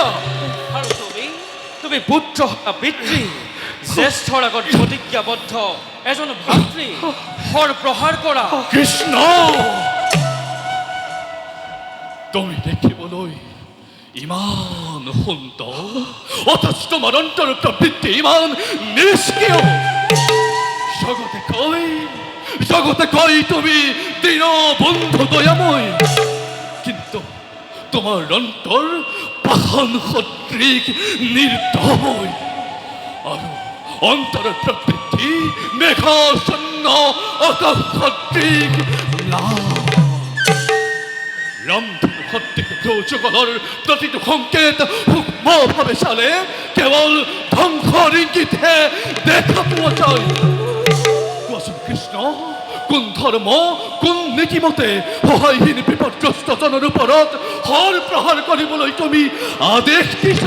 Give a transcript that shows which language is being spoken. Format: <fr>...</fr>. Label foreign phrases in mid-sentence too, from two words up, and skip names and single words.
<as>আৰু তুমি পুত্ৰ পিতৃ জ্যেষ্ঠৰ আগত প্ৰতিজ্ঞাবদ্ধ এজন ভাতৃ হৰ প্ৰহাৰ কৰা কৃষ্ণ তুমি দেখিবলৈ ইমান সুন্দৰ অথচ তোমাৰ অন্তৰ প্ৰবৃত্তি ইমান নিষ্ক্ৰিয় জগতে কয় তুমি দীন বন্ধু দয়াময় কিন্তু তোমার অন্তর পাষাণ সদৃশ নির্দয় আর অন্তর প্রবৃত্তি মেঘাচ্ছন্ন আকাশ সদৃশ রামধনু সদৃশ যুগলৰ প্ৰতিটো সংকেত সূক্ষ্মভাৱে চালে কেৱল ধ্বংসৰ ইংগিতহে দেখা পোৱা যায় কোৱাচোন কৃষ্ণ কোন ধৰ্ম কোন নীতিমতে সহায়হীন বিপদগ্ৰস্ত জনৰ ওপৰত হৰ প্ৰহাৰ কৰিবলৈ তুমি আদেশ দিছা</as>